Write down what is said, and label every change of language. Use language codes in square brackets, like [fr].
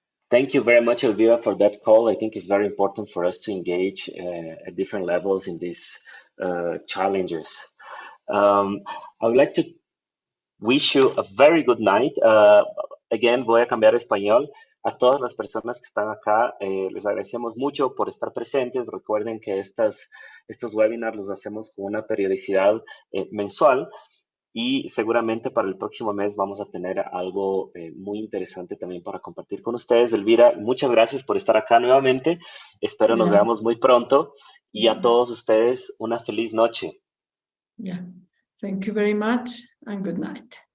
[en] Thank you very much, Elvira, for that call. I think it's very important for us to engage at different levels in these challenges. I would like to wish you a very good night. [es] Again, voy a cambiar a español. A todas las personas que están acá, les agradecemos mucho por estar presentes. Recuerden que estos webinars los hacemos con una periodicidad mensual. Y seguramente para el próximo mes vamos a tener algo muy interesante también para compartir con ustedes. Elvira, muchas gracias por estar acá nuevamente. Espero nos veamos muy pronto. Y a todos ustedes, una feliz noche. Yeah. [en] Thank you very much and good night.